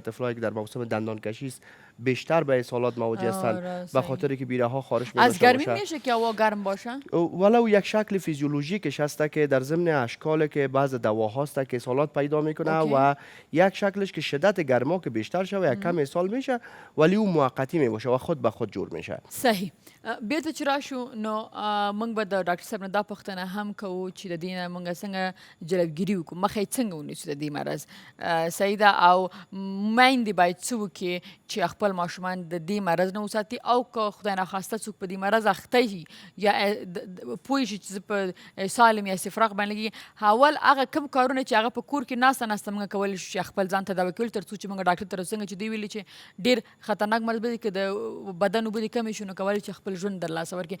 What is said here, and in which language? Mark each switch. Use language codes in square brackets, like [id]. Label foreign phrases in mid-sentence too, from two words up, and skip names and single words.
[fa] طفلایی که در موسم دندان کشی است بیشتر به اسهالات مواجه هستند به خاطر که بیره ها خارش میشه. از گرمی میشه که هوا گرم باشه؟ ولو یک شکل فیزیولوژیکش هست که در ضمن اشکال که بعض دواهاست که اسهالات پیدا میکنه و یک شکلش که شدت گرما که بیشتر شه و یک کم اسهال میشه ولی او موقتی میباشه و خود به خود جور میشه. صحیح. [ps] بیرته چې راشو نو موږ به د ډاکټر صاحب نه دا پوښتنه هم کوو چې د دې نه موږ څنګه جلبګیري وکړو، مخه یې څنګه ونیسو د دې مرض. صحیح ده. او میندې باید څه وکړي چې خپل ماشومان د دې مرض نه وساتي او که خدای ناخواسته څوک په دې مرض اخته وي یا پوه شي چې زه په سالم یا استفراغ باندې لګي، اول هغه کوم کارونه چې هغه په کور کې ناسته ناسته موږ کولی شو چې خپل ځان تداوي کول تر څو چې موږ ډاکټر ته څنګه چې دوی ویلي چې ډېر خطرناک مرض به که د بدن اوبه دې کمې شي نو کولی چې خپل ژوند در لاسه ورکړي.